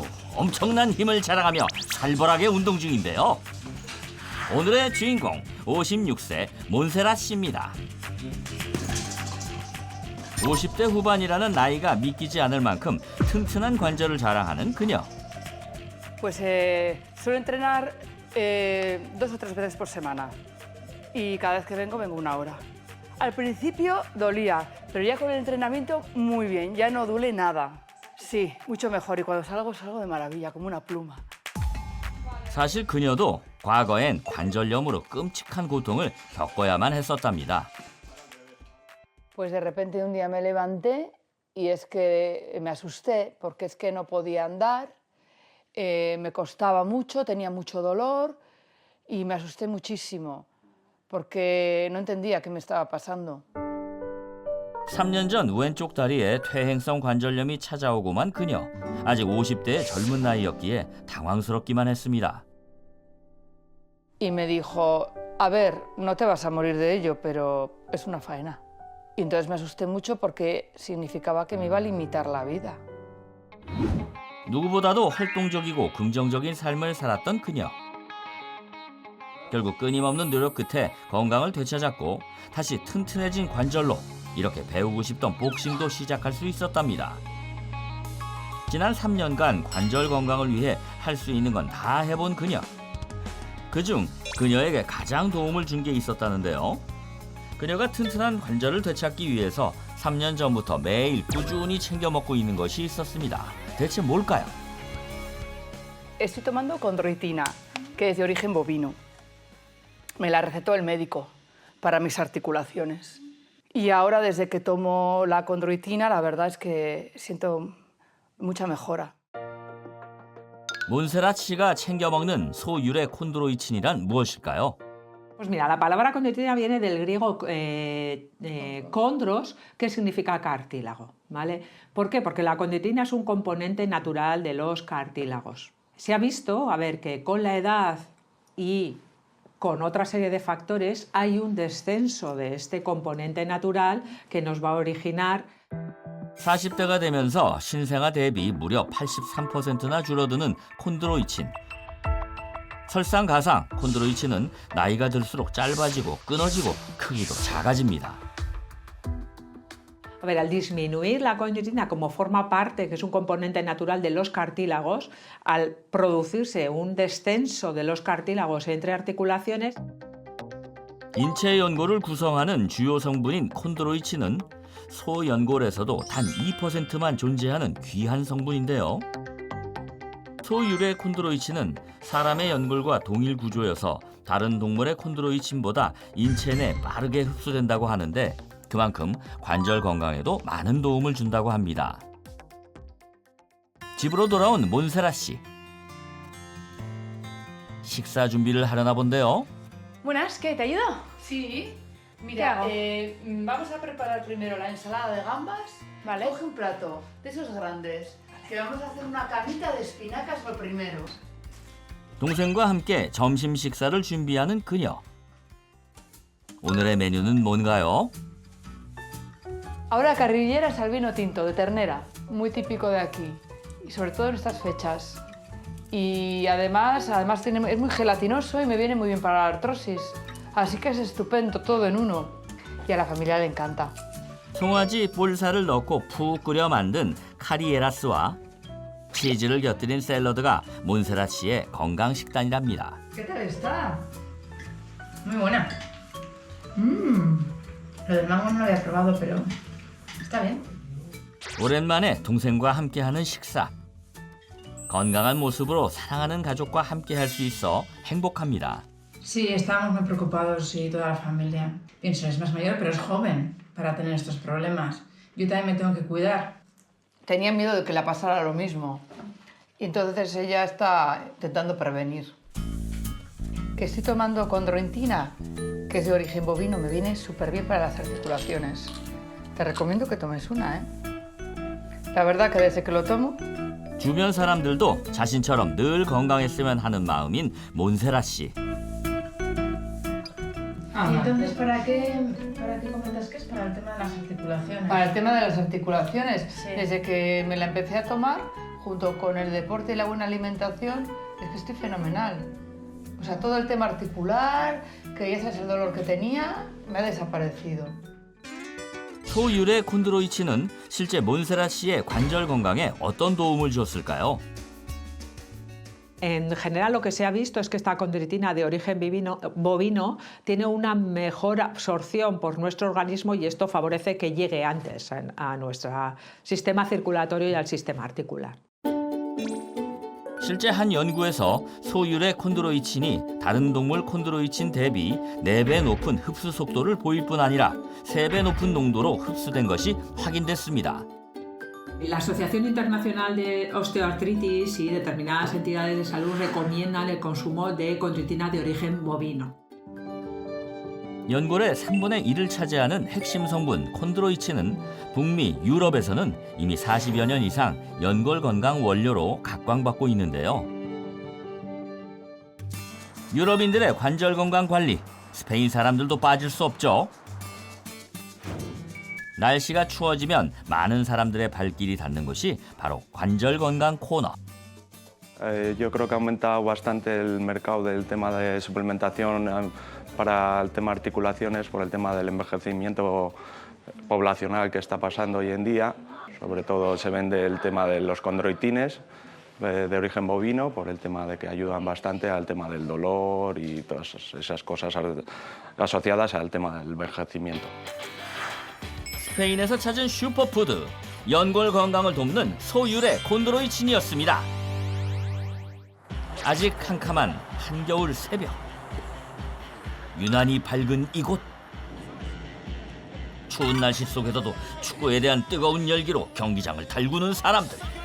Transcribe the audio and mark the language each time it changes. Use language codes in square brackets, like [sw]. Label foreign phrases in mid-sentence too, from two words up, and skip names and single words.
[ko] 엄청난 힘을 자랑하며 살벌하게 운동 중인데요. 오늘의 주인공 56세 몬세라 씨입니다. 50대 후반이라는 나이가 믿기지 않을 만큼 튼튼한 관절을 자랑하는 그녀. [es] Pues suelo entrenar 2 o 3 veces por semana y cada vez que vengo vengo 1 hora. Al principio dolía, pero ya con el entrenamiento muy bien, ya no duele nada. Sí, mucho mejor y cuando salgo salgo de maravilla, como una pluma. [ko] 사실 그녀도 과거엔 관절염으로 끔찍한 고통을 겪어야만 했었답니다. [es] Pues de repente un día me levanté y es que me asusté porque es que no podía andar, me costaba mucho, tenía mucho dolor y me asusté muchísimo porque no entendía qué me estaba pasando. [ko] 3년 전 왼쪽 다리에 퇴행성 관절염이 찾아오고만 그녀. 아직 50대의 젊은 나이였기에 당황스럽기만 했습니다. [es] Y me dijo, a ver, no te vas a morir de ello, pero es una faena. Y entonces me asusté mucho porque significaba que me iba a limitar la vida. [ko] 누구보다도 활동적이고 긍정적인 삶을 살았던 그녀. 결국 끊임없는 노력 끝에 건강을 되찾았고 다시 튼튼해진 관절로 이렇게 배우고 싶던 복싱도 시작할 수 있었답니다. 지난 3년간 관절 건강을 위해 할 수 있는 건 다 해본 그녀. 그중 그녀에게 가장 도움을 준 게 있었다는데요. 그녀가 튼튼한 관절을 되찾기 위해서 3년 전부터 매일 꾸준히 챙겨 먹고 있는 것이 있었습니다. 대체 뭘까요? [es] Estoy tomando condroitina, que es de origen bovino. Me la recetó el médico para mis articulaciones. Y ahora, desde que tomo la condroitina, la verdad es que siento mucha mejora. [ko] 몬세라 씨가 챙겨 먹는 소유래 콘드로이친이란 무엇일까요? [es] Pues mira, la palabra condroitina viene del griego chondros, que significa cartílago, ¿vale? ¿Por qué? Porque la condroitina es un componente natural de los cartílagos. Se ha visto, a ver, que con la edad y con otra serie de factores hay un descenso de este componente natural que nos va a originar [ko] 40대가 되면서 신생아 대비 무려 83%나 줄어드는 콘드로이친. 설상가상 콘드로이친은 나이가 들수록 짧아지고 끊어지고 크기도 작아집니다. [es] A ver, al disminuir la condroitina como forma parte, que es un componente natural de los cartílagos, al producirse un descenso de los cartílagos entre articulaciones, [ko] 인체 연골을 구성하는 주요 성분인 콘드로이친은 소연골에서도 단 2%만 존재하는 귀한 성분인데요. 소유래 콘드로이친은 사람의 연골과 동일 구조여서 다른 동물의 콘드로이친보다 인체 내 빠르게 흡수된다고 하는데 그만큼 관절 건강에도 많은 도움을 준다고 합니다. 집으로 돌아온 몬세라 씨. 식사 준비를 하려나 본데요. [es] Buenas, ¿qué? ¿Te ayudo? Sí, ¿Qué mira, hago? vamos a preparar primero la ensalada de gambas. Vale. Coge un plato de esos grandes, que vamos a hacer una camita de espinacas lo primero. [ko] 동생과 함께 점심 식사를 준비하는 그녀. 오늘의 메뉴는 뭔가요? [es] Ahora carrilleras al vino tinto de ternera, muy típico de aquí, y sobre todo en estas fechas. Y además es muy gelatinoso y me viene muy bien para la artrosis. Así que es estupendo, todo en uno. Y a la familia le encanta. [ko] 송아지 볼살을 넣고 푹 끓여 만든 카리에라스와 치즈를 곁들인 샐러드가 몬세라 씨의 건강 식단이랍니다. [es] ¿Qué tal está? Muy buena. Lo del mango no lo había probado, pero está bien. [ko] 오랜만에 동생과 함께하는 식사. 건강한 모습으로 사랑하는 가족과 함께할 수 있어 행복합니다. [es] Sí, estábamos muy preocupados, sí, toda la familia. Pienso, es más mayor, pero es joven para tener estos problemas. Yo también me tengo que cuidar. Tenía miedo de que le pasara lo mismo. Y entonces ella está intentando prevenir. Que estoy tomando condroitina, que es de origen bovino, me viene súper bien para las articulaciones. Te recomiendo que tomes una, ¿eh? La verdad que desde que lo tomo, [ko] 주변 사람들도 자신처럼 늘 건강했으면 하는 마음인 몬세라 씨. [es] Ah, Y vale. entonces, ¿para qué comentas que es? Para el tema de las articulaciones. Para el tema de las articulaciones, Sí. desde que me la empecé a tomar, junto con el deporte y la buena alimentación, es que estoy fenomenal. O sea, todo el tema articular, que ya sabes el dolor que tenía, me ha desaparecido. [ko] 소유래 콘드로이친은 실제 몬세라 씨의 관절 건강에 어떤 도움을 줬을까요? [es] En general lo que se ha visto es que esta condritina de origen bovino tiene una mejor absorción por nuestro organismo y esto favorece que llegue antes a nuestro sistema circulatorio y al sistema articular. [ko] 실제 한 연구에서 소유래 콘드로이친이 다른 동물 콘드로이친 대비 4배 높은 흡수 속도를 보일 뿐 아니라 3배 높은 농도로 흡수된 것이 확인됐습니다. [es] La Asociación Internacional de Osteoartritis y determinadas entidades de salud recomiendan el consumo de condritina de origen bovino. [ko] 연골의 3분의 1을 차지하는 핵심 성분 콘드로이친은 북미, 유럽에서는 이미 40여 년 이상 연골 건강 원료로 각광받고 있는데요. 유럽인들의 관절 건강 관리, 스페인 사람들도 빠질 수 없죠. 날씨가 추워지면 많은 사람들의 발길이 닿는 곳이 바로 관절 건강 코너. [es] Yo creo que ha aumentado bastante el mercado del tema de suplementación para el tema articulaciones por el tema del envejecimiento poblacional que está pasando hoy en día. Sobre todo se vende el tema de los condroitines de origen bovino por el tema de que ayudan bastante al tema del dolor y todas esas cosas asociadas al tema del envejecimiento. [ko] 스페인에서 찾은 슈퍼푸드, 연골 건강을 돕는 소유래 콘드로이친이었습니다. 아직 캄캄한 한겨울 새벽. 유난히 밝은 이곳. 추운 날씨 속에서도 축구에 대한 뜨거운 열기로 경기장을 달구는 사람들.